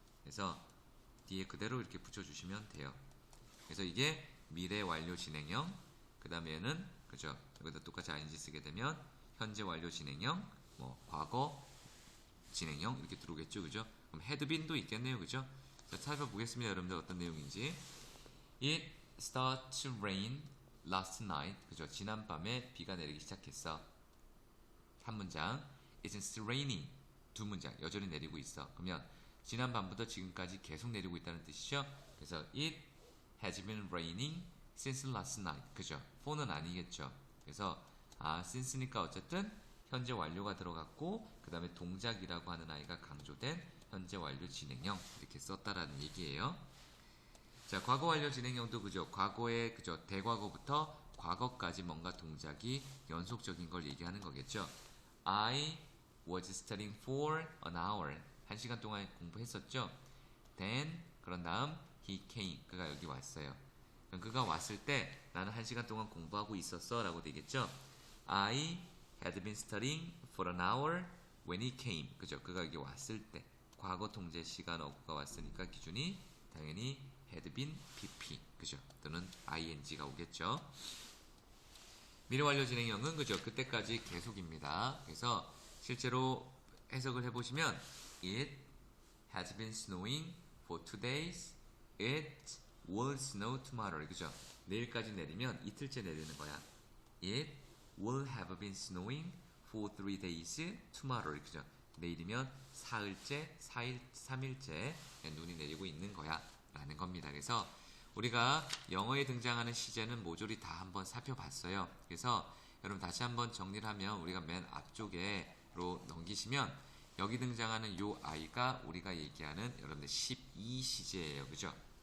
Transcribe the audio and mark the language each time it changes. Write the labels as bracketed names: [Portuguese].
[Korean] 그래서 뒤에 그대로 이렇게 붙여주시면 돼요. 그래서 이게 미래 완료 진행형, 그 다음에는 그죠? 여기다 똑같이 ing 쓰게 되면 현재 완료 진행형, 뭐 과거 진행형 이렇게 들어오겠죠, 그죠? 그럼 had been도 있겠네요, 그죠? 자, 살펴보겠습니다, 여러분들 어떤 내용인지. [English] It started to rain last night, 그죠? [Korean] 지난밤에 비가 내리기 시작했어. 한 문장. [English] It's still raining. [Korean] 두 문장 여전히 내리고 있어. 그러면 지난 밤부터 지금까지 계속 내리고 있다는 뜻이죠. 그래서 [English] it has been raining since last night. [Korean] 그죠? for는 아니겠죠. 그래서 since니까 어쨌든 현재 완료가 들어갔고 그 다음에 동작이라고 하는 아이가 강조된 현재 완료 진행형 이렇게 썼다라는 얘기예요. 자, 과거 완료 진행형도 그죠? 과거에 그죠? 대과거부터 과거까지 뭔가 동작이 연속적인 걸 얘기하는 거겠죠. [English] I was studying for an hour. [Korean] 1시간 동안 공부했었죠. [English] Then [Korean] 그런 다음 [English] he came. [Korean] 그가 여기 왔어요. 그럼 그가 왔을 때 나는 1시간 동안 공부하고 있었어 라고 되겠죠. [English] I had been studying for an hour when he came. [Korean] 그죠? 그가 여기 왔을 때. 과거 통제 시간 어구가 왔으니까 기준이 당연히 had been PP. 그죠? 또는 ing가 오겠죠. 미래 완료 진행형은 그죠? 그때까지 계속입니다. 그래서 실제로 해석을 해보시면 [English] it has been snowing for 2 days. It will snow tomorrow. 그죠? [Korean] 내일까지 내리면 이틀째 내리는 거야. [English] It will have been snowing for 3 days tomorrow. [Korean] 그죠? 내일이면 사흘째, 3일째 눈이 내리고 있는 거야 라는 겁니다. 그래서 우리가 영어에 등장하는 시제는 모조리 다 한번 살펴봤어요. 그래서 여러분 다시 한번 정리를 하면 우리가 맨 앞쪽에로 넘기시면 여기 등장하는 요 아이가 우리가 얘기하는 여러분들 12시제예요. 그죠?